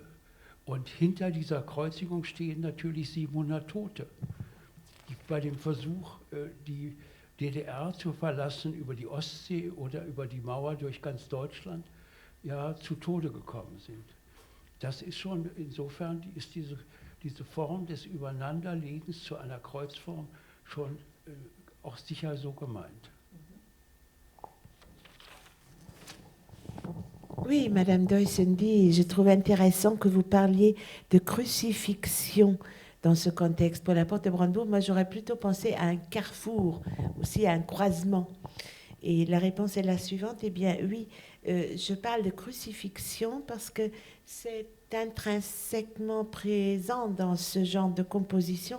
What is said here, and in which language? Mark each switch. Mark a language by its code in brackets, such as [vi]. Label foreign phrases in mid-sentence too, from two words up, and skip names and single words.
[de] Und hinter dieser Kreuzigung stehen natürlich 700 Tote, die bei dem Versuch, die DDR zu verlassen über die Ostsee oder über die Mauer durch ganz Deutschland, ja zu Tode gekommen sind. Das ist schon, insofern ist diese Form des Übereinanderlegens zu einer Kreuzform schon auch sicher so gemeint. [fr] Oui, Madame Doysendy, je trouve intéressant que vous parliez de crucifixion dans ce contexte. Pour la porte de Brandebourg, moi j'aurais plutôt pensé à un carrefour, aussi à un croisement. Et la réponse est la suivante. Eh bien oui, je parle de crucifixion parce que c'est intrinsèquement présent dans ce genre de composition.